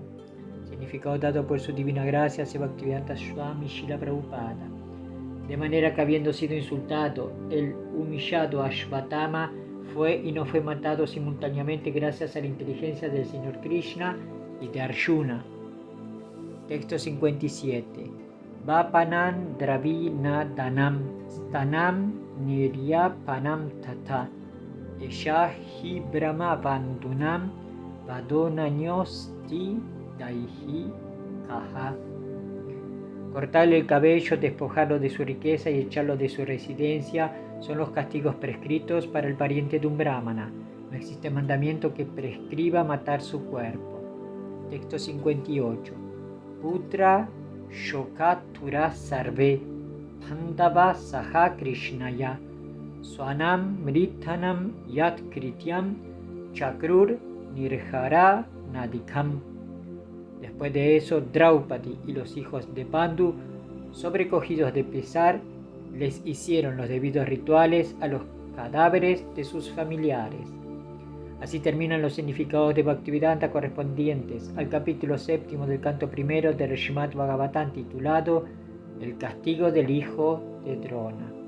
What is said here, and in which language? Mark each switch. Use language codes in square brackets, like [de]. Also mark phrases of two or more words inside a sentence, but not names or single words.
[es] Significado dado por su divina gracia Bhaktivedanta Swami Srila Prabhupada. De manera que, habiendo sido insultado, el humillado Ashvatthama fue y no fue matado simultáneamente gracias a la inteligencia del Señor Krishna y de Arjuna. Texto 57. [sa] Vapanan dravina danam stanam niryapanam tata eshahi brahma bandunam vadonanyosti daihi kaha. [es] Cortarle el cabello, despojarlo de su riqueza y echarlo de su residencia son los castigos prescritos para el pariente de un brahmana. No existe mandamiento que prescriba matar su cuerpo. Texto 58. [sa] Putra shokatura sarve pandava saha krishnaya swanam mritanam yat krityam chakrur nirjara nadikam. [es] Después de eso, Draupadi y los hijos de Pandu, sobrecogidos de pesar, les hicieron los debidos rituales a los cadáveres de sus familiares. Así terminan los significados de Bhaktivedanta correspondientes al capítulo 7 del canto primero del Srimad Bhagavatam titulado El castigo del hijo de Drona.